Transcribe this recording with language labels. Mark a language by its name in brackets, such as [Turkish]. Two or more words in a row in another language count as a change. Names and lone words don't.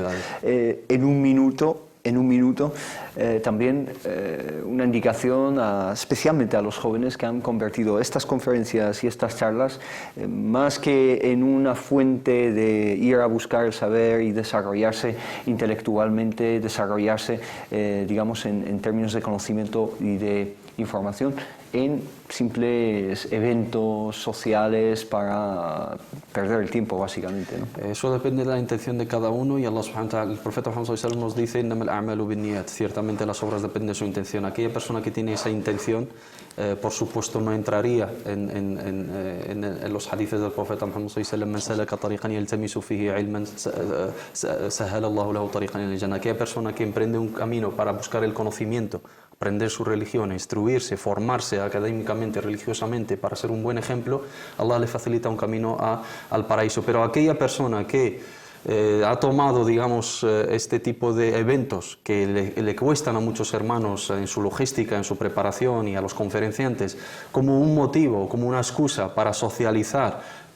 [Spanish] En un minuto, también una indicación especialmente a los jóvenes que han convertido estas conferencias y estas charlas más que en una fuente de ir a buscar el saber y desarrollarse intelectualmente, desarrollarse, digamos, en términos de conocimiento y de información, en simples eventos sociales para perder el tiempo, básicamente, ¿no? Eso depende de la intención de cada uno, y [Arabic] الله سبحانه وتعالى, [Spanish] el profeta Muhammad [Arabic] صلى الله عليه وسلم [Spanish] nos dice: [Arabic] "إنما الأعمال بالنيات", [Spanish] ciertamente las obras dependen de su intención. Aquella persona que tiene esa intención, por supuesto, no entraría en los hadices del profeta Muhammad [Arabic] صلى الله عليه وسلم: "من سلك طريقا يلتمس فيه علما سهل الله له طريقا إلى الجنة". [Spanish] Aquella persona que emprende un camino para buscar el conocimiento, aprender su religión, instruirse, formarse académicamente, religiosamente, para ser un buen ejemplo, Allah le facilita un camino al paraíso. Pero aquella persona que ha tomado, digamos, este tipo de eventos que le cuestan a muchos hermanos en su logística, en su preparación, y a los conferenciantes, como un motivo, como una excusa para socializar,